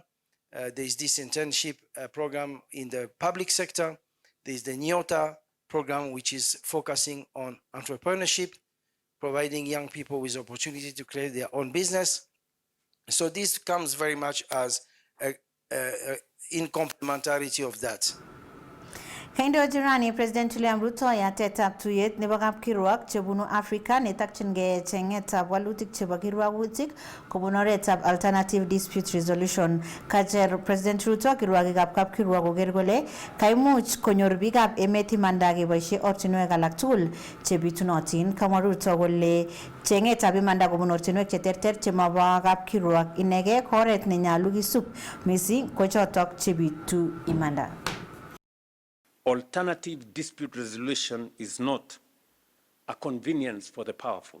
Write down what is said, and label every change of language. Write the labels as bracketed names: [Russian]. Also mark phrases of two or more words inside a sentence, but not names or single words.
[English] There is this internship program in the public sector. There is the NIOTA program, which is focusing on entrepreneurship, providing young people with opportunity to create their own business. So this comes very much as in complementarity of that. [Kalenjin] Kaindo jirani President William Ruto yatetab tuyet nebo kapkirwok chebunu Afrika netakchingei chengetab walutik chebo kirwagutik kobun oretab [English] alternative dispute resolution. [Kalenjin] Kacher President Ruto kirwogikab kapkirwok koker kole kaimuch konyor biikab emet imanda keboisie ortinwek alak tugul chebitunotin. Kamwa Ruto kole chengetab imanda kobun ortinwek cheterter chemabo kapkirwok inege ko oret nenyalu kisub mising ko chotok chebitu imanda. [English] Alternative dispute resolution is not a convenience for the powerful.